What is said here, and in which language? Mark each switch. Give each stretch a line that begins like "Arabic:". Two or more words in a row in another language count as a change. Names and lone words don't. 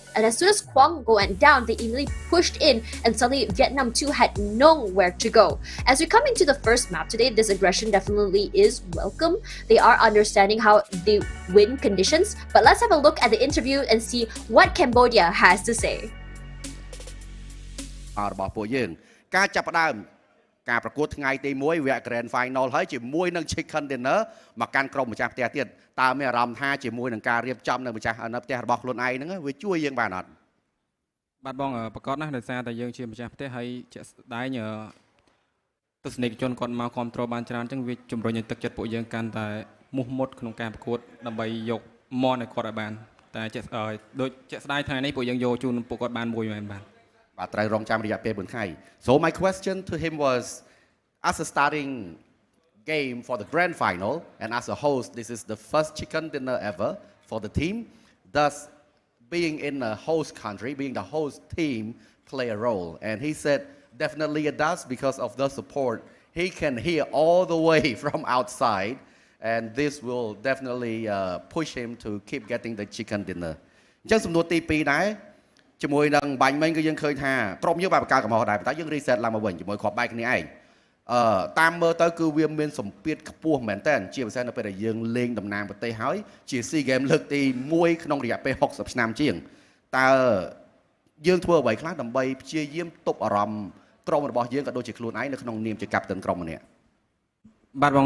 English: And as soon as Quang went down, they immediately pushed in, and suddenly Vietnam 2 had nowhere to go. As we come into the first map today, this aggression definitely is welcome. They are understanding how they win conditions, but let's have a look at the interview and see what Cambodia has to say.
Khmer: របស់ពួកយើងការចាប់ផ្ដើមការប្រកួតថ្ងៃទី1វគ្គ
English: Grand Final
Khmer: ហើយជាមួយនឹង
English: Chicken Dinner
Khmer: មកកាន់ក្រុមម្ចាស់ផ្ទះទៀតតើមានអារម្មណ៍ថាជាមួយនឹងការរៀ បចំនៅម្ចាស់នៅផ្ទះរបស់ខ្លួនឯងហ្នឹងវាជួយយើងបានអត់បាទបងប្រកាសណាស់ដោយសារតែយើងជាម្ចាស់ផ្ទះហើយជាក់ស្ដែងទស្សនិកជនគាត់មកគ្រប់គ្រងបានច្រើនអញ្ចឹងវាជំរុញឲ្យទឹកចិត្តពួកយើងកាន់តែមោះមុតក្នុងការប្រកួតដើម្បីយកមន់ឲ្យគាត់ឲ្យបានតែដូចជាក់ស្ដែងថ្ងៃនេះពួកយើងយកជូនពួកគាត់បានមួយមែនបាទ
English: So my question to him was, as a starting game for the grand final and as a host, this is the first chicken dinner ever for the team. Does being in a host country, being the host team, play a role? And he said definitely it does because of the support. He can hear all the way from outside, and this will definitely push him to keep getting the chicken dinner.
Khmer: ជាមួយនឹងបាញ់មិញគឺយើងឃើញថាក្រុមយើងបែបការកំហុសដែរតែយើង reset ឡើងមកវិញជាមួយគ្រាប់បែកគ្នាឯងតាមមើលទៅគឺវាមានសម្ពាធខ្ពស់មែនតើជាពិសេសនៅពេលដែលយើងលេងតំណាងប្រទេសហើយជា SEA Games លើក ទី1ក្នុងរយៈពេល60ឆ្នាំជាងតើយើងធ្វើអ្វីខ្លះដើម្បីព្យាយាមទប់អារម្មណ៍ក្រុមរបស់យើងក៏ដូចជាខ្លួនឯងនៅក្នុងនាមជា captain ក្រុមម្នាក់បាទបង